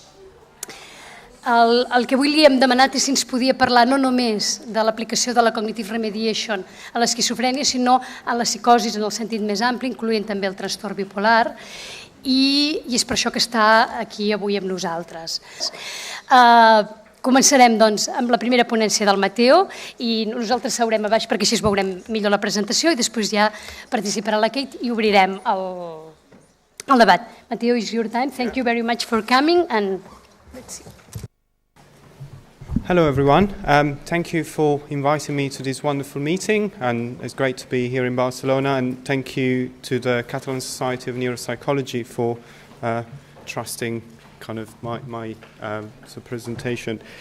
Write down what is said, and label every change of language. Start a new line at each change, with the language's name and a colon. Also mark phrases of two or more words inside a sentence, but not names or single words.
Catalan: El que avui li hem demanat és si ens podia parlar no només de l'aplicació de la
English: Cognitive Remediation
Catalan: a l'esquizofrènia, sinó a la psicosis en el sentit més ampli, incloent també el trastorn bipolar, i és per això que està aquí avui amb nosaltres. Començarem doncs, amb la primera ponència del Matteo i nosaltres seurem a baix perquè així veurem millor la presentació i després ja participarà la Kate i obrirem el debat.
English: Matteo, it's your time. Thank you very much for coming and let's see. Hello everyone. Thank you for inviting me to this wonderful meeting, and it's great to be here in Barcelona, and thank you to the Catalan Society of Neuropsychology for trusting kind of my presentation.